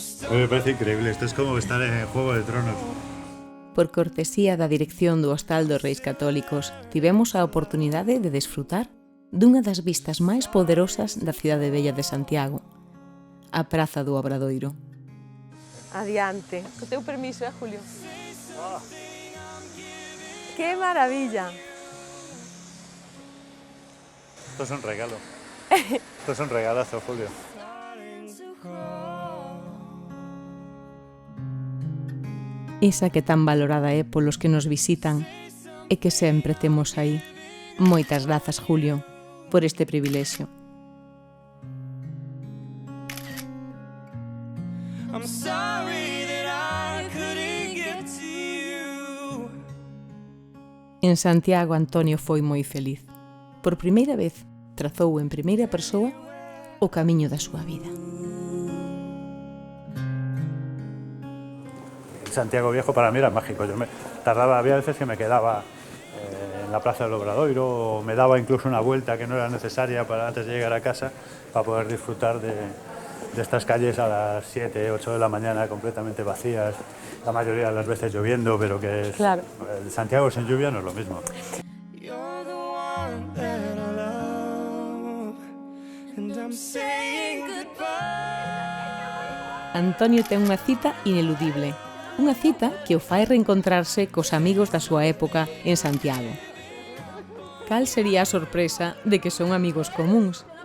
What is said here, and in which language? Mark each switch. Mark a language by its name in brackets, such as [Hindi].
[Spanish] Me parece increíble, esto es como estar en Juego de Tronos. [Galician] Por cortesía da dirección do Hostal dos Reis Católicos, tivemos a oportunidade de desfrutar dunha das vistas máis poderosas da cidade bella de Santiago, a Praza do Obradoiro. Adiante. Co teu permiso, Julio? [Spanish] ¡Qué maravilla! Esto es un regalo. Esto es un regalazo, Julio. [Galician] Esa que tan valorada é polos que nos visitan e que sempre temos aí. Moitas grazas, Julio, por este privilexio. [English] I'm sorry that I couldn't get to you. [Galician] En Santiago, Antonio foi moi feliz. Por primeira vez, trazou en primeira persoa o camiño da súa vida. [Spanish] Santiago Viejo para mí era mágico. Había veces que me quedaba en la Plaza del Obradoiro o me daba incluso una vuelta que no era necesaria antes de llegar a casa para poder disfrutar de estas calles a las 7, 8 de la mañana completamente vacías, la mayoría de las veces lloviendo, pero que es, Claro. Santiago sin lluvia no es lo mismo. [English] You're the one that I love, and I'm saying goodbye. [Galician] Antonio ten unha cita ineludible. Unha cita que o fai reencontrarse cos amigos da súa época en Santiago. Cal sería a sorpresa de que son amigos comuns?